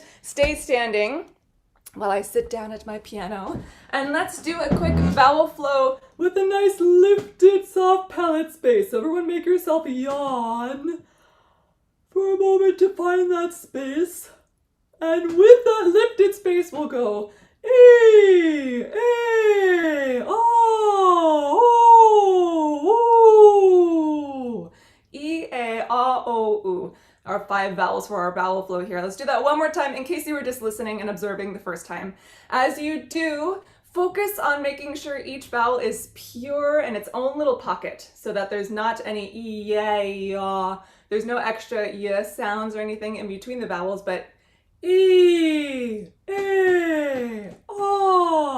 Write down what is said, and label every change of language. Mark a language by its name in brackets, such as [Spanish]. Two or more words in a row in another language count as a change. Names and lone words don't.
[English] Stay standing while I sit down at my piano. And let's do a quick vowel flow with a nice lifted soft palate space. So everyone make yourself yawn for a moment to find that space. And with that lifted space, we'll go E, A, O, O, E, A, A, O, U. Our 5 vowels for our vowel flow here. Let's do that one more time in case you were just listening and observing the first time. As you do, focus on making sure each vowel is pure in its own little pocket so that there's not any e, ya, ya. There's no extra ya sounds or anything in between the vowels, but e, a, oh.